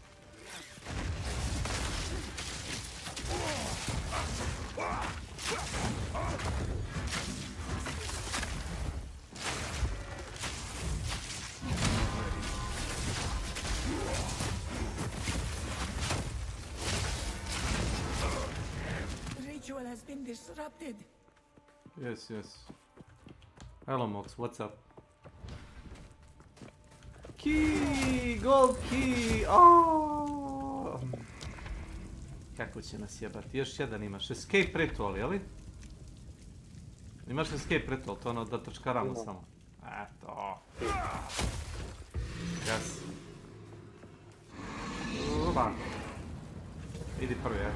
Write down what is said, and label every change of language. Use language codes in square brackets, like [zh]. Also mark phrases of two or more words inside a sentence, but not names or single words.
[en] Ritual has been disrupted. Yes. Hello, Mox, what's up? Key! Gold key! [bs] Oh! Kako će nas jebati? Još jedan imaš. [en] Escape ritual, [bs] jeli? Imaš [en] escape ritual, [bs] to ono da trčkaramo samo. Eto. Gas. Uba. Idi prvi, evo.